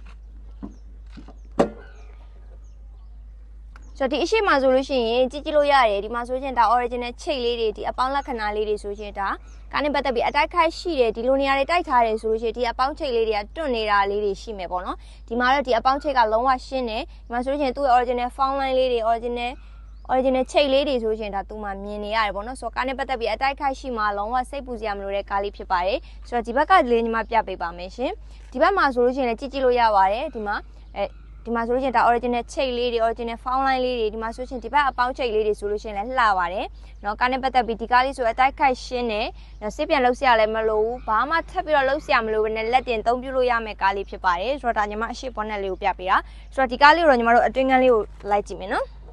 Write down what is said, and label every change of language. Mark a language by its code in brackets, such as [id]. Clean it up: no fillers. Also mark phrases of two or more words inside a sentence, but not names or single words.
[my] ဆိုတော့ဒီအရှိမှဆိုလို့ရှိရင်ကြည့်လို့ရတယ်ဒီမှာဆိုရင်ဒါ original ချိတ်လေးတွေဒီအပေါင်းလက္ခဏာလေးတွေဆိုရင်ဒါကားနဲ့ပတ်သက်ပြီးအတိုက်ခိုက်ရှိတယ်ဒီလိုနေရာတွေတိုက်ထားတယ်ဆိုလို့ရှိရင်ဒီအပေါင်းချိတ်လေးတွေကတွန့်နေတာလေးတွေရှိ မယ်ပေါ့နော်ဒီမှာတော့ဒီအပေါင်းချိတ်ကလုံးဝရှင်းတယ်ဒီမှာဆိုလို့ရှိရင်သူ့ရဲ့ [en] original found line [my] လေးတွေ original ချိတ်လေးတွေဆိုရင်ဒါသူ့မှာမြင်နေရတယ်ပေါ့နော်ဆိုတော့ကားနဲ့ပတ်သက်ပြီးအ တိုက်ခိုက်ရှိမှလုံးဝစိတ်ပူစရာမလိုတဲ့ကားလေးဖြစ်ပါတယ်ဆိုတော့ဒီဘက်ကလေးညီမပြပေးပါမယ်ရှင်ဒီဘက်မှာဆိုလို့ရှိရင်လည်းကြည့်လို့ရပါတယ်ဒီမှာဒီမှာဆိုလို့ရှိရင်ဒါ original ချိတ်လေးတွေ [en] original found line [my] လေးတွေဒီမှာဆိုရှင်ဒီဘက်အပေါင်းချိတ်လေးတွေဆိုလို့ရှိရင်လည်းလှပါတယ်เนาะကားနဲ့ပတ်သက်ပြီးဒီကားလေးဆိုအတိုက်ခိုက်ရှင်းတယ်เนาะစစ်ပြန်လှုပ်ဆရာလည်းမလိုဘူးဘာမှထပ်ပြီးတော့လှုပ်ဆရာမလိုဘဲနဲ့လက်တင်သုံးပြလို့ရမယ့်ကားလေးဖြစ်ပါတယ်ဆိုတော့ဒါညီမအရှိဘောနက်လေးကိုပြပေးတာဆိုတော့ဒီကားလေးကိုတော့ညီမတို့အတွင်းကန်းလေးကိုလိုက်ကြည့်မယ်နော်